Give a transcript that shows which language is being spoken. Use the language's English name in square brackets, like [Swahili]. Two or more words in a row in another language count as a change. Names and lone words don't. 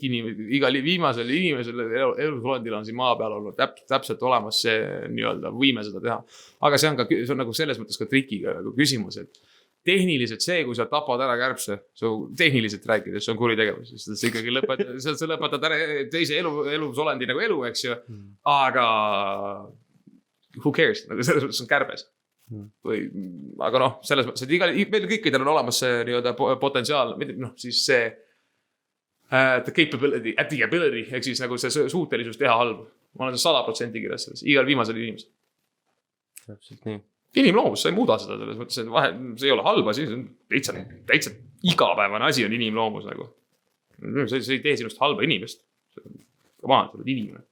[Estonian] inimesed, igal viimasel inimesel elusolendil on siin maa peal olnud täpselt olemas see nii-öelda võime seda teha. Aga see on nagu selles mõttes ka trikiga nagu küsimus, et tehniliselt see, kui sa tapad ära kärbse, tehniliselt rääkides, see on kuritegevus, sest see ikkagi lõpetad ära teise elusolendi nagu elu, eks ju, aga [English] who cares, [Estonian] nagu selles mõttes on kärbes. Aga noh, selles mõttes, et meil kõikidel on olemas see nii-öelda potentsiaal, noh siis see [English] the capability, at the ability, [Estonian] ehk siis nagu see suutelisus teha halb. Ma olen 100% kirjas selles, igal viimasel inimesel. Täpselt nii. Inimloomus, sa ei muuda seda selles mõttes, et see ei ole halb asi, see on täitsa igapäevane asi on inimloomus nagu. See ei tee sinust halba inimest. Ma olen inimene.